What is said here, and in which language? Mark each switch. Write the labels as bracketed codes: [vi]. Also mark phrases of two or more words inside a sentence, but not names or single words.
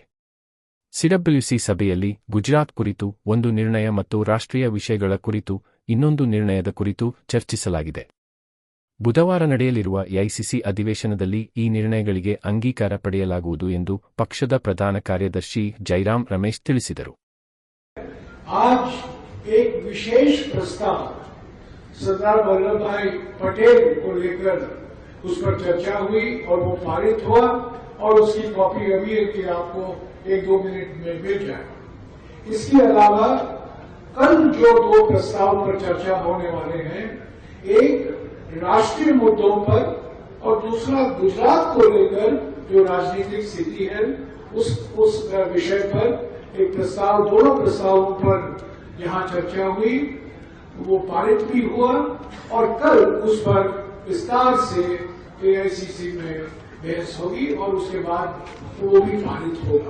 [kn] ಸಿಡಬ್ಲ್ಯುಸಿ ಸಭೆಯಲ್ಲಿ ಗುಜರಾತ್ ಕುರಿತು 1 ನಿರ್ಣಯ ಮತ್ತು ರಾಷ್ಟ್ರೀಯ ವಿಷಯಗಳ ಕುರಿತು ಇನ್ನೊಂದು ನಿರ್ಣಯದ ಕುರಿತು ಚರ್ಚಿಸಲಾಗಿದೆ. ಬುಧವಾರ ನಡೆಯಲಿರುವ ಎಐಸಿಸಿ ಅಧಿವೇಶನದಲ್ಲಿ ಈ ನಿರ್ಣಯಗಳಿಗೆ ಅಂಗೀಕಾರ ಪಡೆಯಲಾಗುವುದು ಎಂದು ಪಕ್ಷದ ಪ್ರಧಾನ ಕಾರ್ಯದರ್ಶಿ ಜೈರಾಮ್ ರಮೇಶ್ ತಿಳಿಸಿದರು. [hi] आज एक विशेष प्रस्ताव सरदार वल्लभ भाई पटेल को लेकर उस पर चर्चा हुई और वो पारित हुआ और उसकी कॉपी अभी कि आपको 1-2 मिनट में मिल जाए। इसके अलावा कल जो 2 प्रस्ताव पर चर्चा होने वाले हैं, एक राष्ट्रीय मुद्दों पर और दूसरा गुजरात को लेकर जो राजनीतिक स्थिति है उस विषय पर एक प्रस्ताव, दोनों प्रस्तावों पर यहां चर्चा हुई, वो पारित भी हुआ और कल उस पर विस्तार से एआईसीसी में बहस होगी और उसके बाद वो भी पारित होगा।